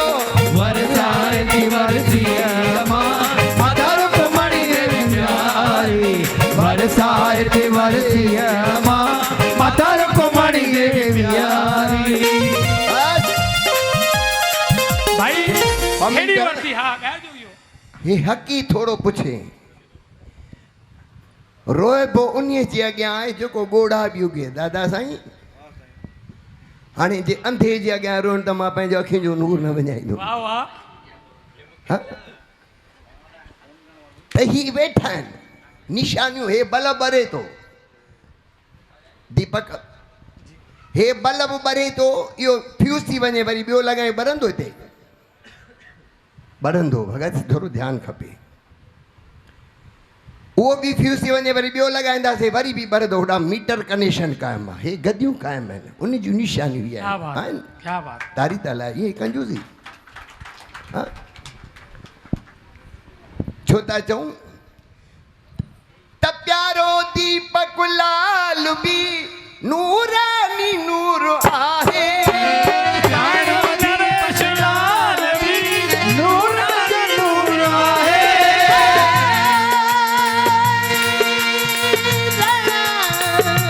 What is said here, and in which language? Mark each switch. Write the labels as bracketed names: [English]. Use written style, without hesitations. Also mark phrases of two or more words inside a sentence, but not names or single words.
[Sindhi] वरसाए वरसिया माता रुक्मणी देवी प्यारी वरसाए वरसिया माता रुक्मणी देवी प्यारी भाई हम केड़ी [Hindi] क्या- वर्दी हा गाजो यो [Sindhi] हे हकी थोड़ो पुछे रोएबो उन्हीअ जे अॻियां आहे जेको ॻोढ़ा बि उगे दादा साईं हाणे जे अंधे जे अॻियां रोइण त मां पंहिंजो अखियुनि जो नूर न विञाईंदो [Hindi] वाह वाह हाँ? [Sindhi] त ही वेठा आहिनि निशानियूं हे बल्ब ॿरे थो दीपक हे बल्ब ॿरे थो इहो फ्यूज़ थी वञे वरी ॿियो लॻाए ॿरंदो हिते ॿरंदो भगत थोरो ध्यानु खपे उहो बि फ्यूज़ थी वञे वरी ॿियो लॻाईंदासीं वरी बि ॿरंदो होॾां मीटर कनेक्शन क़ाइमु आहे हे गदियूं क़ाइमु आहिनि उन जूं निशानियूं इहे [Hindi] क्या बात [Sindhi] आहिनि [Hindi] क्या बात [Sindhi] तारी ताला इहे कंजूसी हाँ? छो था चऊं त प्यारो दीपक लाल बि नूरानी नूर आहे प्यारो नरेश लाल भी नूरानी नूर आहे